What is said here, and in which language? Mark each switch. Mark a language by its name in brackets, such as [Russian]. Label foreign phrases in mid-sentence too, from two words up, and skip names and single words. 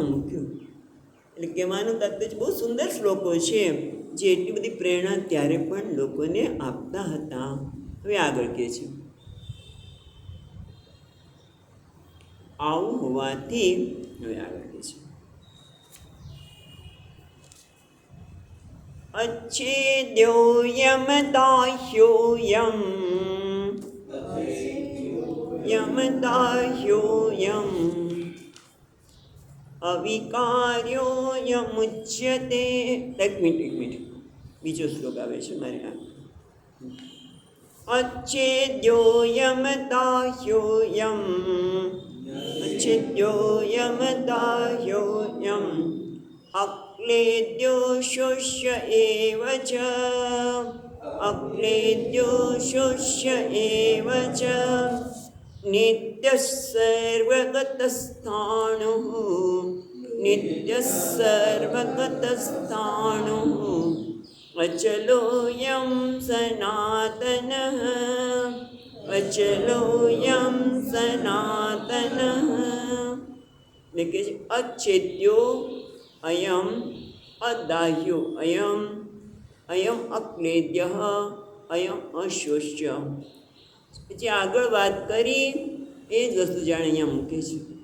[Gujarati] એટલે કહેવાનું તાત્પર્ય બહુ સુંદર શ્લોકો છે, જે એટલી બધી પ્રેરણા ત્યારે પણ લોકોને આપતા હતા. હવે આગળ કહે છે, આવું હોવાથી હવે આગળ કહે છે, [Sanskrit] अच्छेद्योऽयमदाह्योऽयम् यमदाह्योऽयम् अविकार्योऽयमुच्यते. [Gujarati] એક મિનિટ બીજો શ્લોક આવે છે મારે આ. [Sanskrit] अच्छेद्योऽयमदाह्योऽयम् अच्छेद्योऽयमदाह्योऽयम् अक्लेद्यो शुष्य एव च अक्लेद्यो शुष्य एव च नित्यः सर्वगतस्थाणुः नित्यः सर्वगतस्थाणुः अचलोऽयं सनातनः अचलोऽयं सनातनः. [Gujarati] એટલે કે [Sanskrit] अच्छेद्यो अयम अदाह्यो अयम अयम अक्लेद्य अयम अशोष्य. [Gujarati] પછી આગળ વાત કરી એ જ વસ્તુ જાણે અહીંયા મૂકે છે.